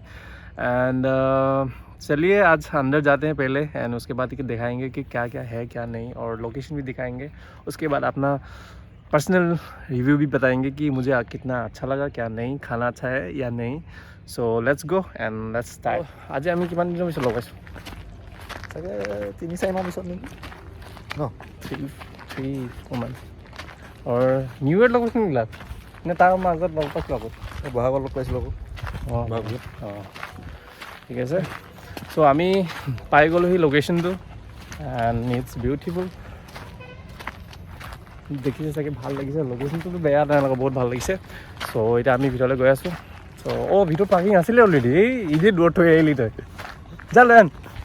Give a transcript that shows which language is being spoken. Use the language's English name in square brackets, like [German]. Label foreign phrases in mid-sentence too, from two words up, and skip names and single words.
[Hindi] एंड चलिए आज अंदर जाते हैं पहले, एंड उसके बाद दिखाएंगे कि क्या क्या है क्या नहीं, और लोकेशन भी दिखाएंगे। उसके बाद अपना [English] personal review [Hindi] भी बताएंगे कि मुझे कितना अच्छा लगा, क्या नहीं, खाना अच्छा है या नहीं। [English] so let's go and let's start. [Assamese] आज আমি কিমান দিনৰ পিছত লগাইছোঁ, চাগে 3-4 মাহ পিছত নেকি ন 3-4 months और নিউ ইয়েৰ লগত কি মিলাত নে তাৰ মাজত লগ পাইছিলোঁ আকৌ বহাগত লগ পাইছিলোঁ আকৌ অঁ ঠিক আছে চ' আমি পাই গ'লোঁ সেই লোকেশ্যনটো [English] and it's beautiful [Assamese] দেখিছে চাগে ভাল লাগিছে লোকেশ্যনটোতো বেয়া নাই লগা বহুত ভাল লাগিছে চ' এতিয়া আমি ভিতৰলৈ গৈ আছোঁ চ' ভিতৰত পাৰ্কিং আছিলে অলৰেডি এই ইজি দূৰত থৈ আহিলি তই যা লৈ আন